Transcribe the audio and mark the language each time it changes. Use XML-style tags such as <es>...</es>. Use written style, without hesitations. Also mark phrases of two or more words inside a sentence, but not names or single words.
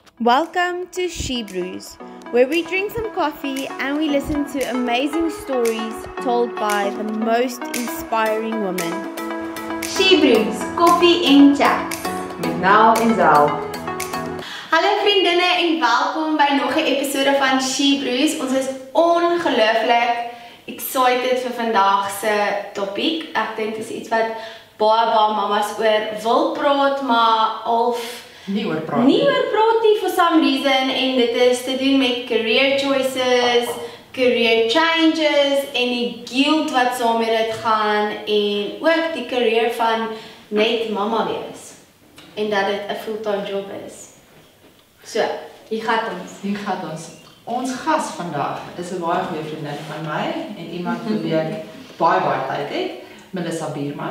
<en>Welcome to She Brews, where we drink some coffee and we listen to amazing stories told by the most inspiring women. She Brews,</en> <af>koffie en chat. Met Nel en Zal. Hallo vriendinne en welkom by nog 'n episode van She Brews. Ons is ongelooflik excited vir vandag se topik. Ek dink dit is iets wat baie mamas oor wil praat, maar Nie oor praat</af> <en>nie for some reason,</en> <af>en dit is te doen met</af> <en>career choices, career changes</en> <af>en die guilt wat saam met dit gaan en ook die career van net mamma wees en dat dit 'n</af> <en>fulltime job</en> <af>is. So, hier gaat ons. Ons gas vandag is 'n baie goeie vriendin van my en iemand vir wie ek baie tyd het, Melissa Bierman.</af>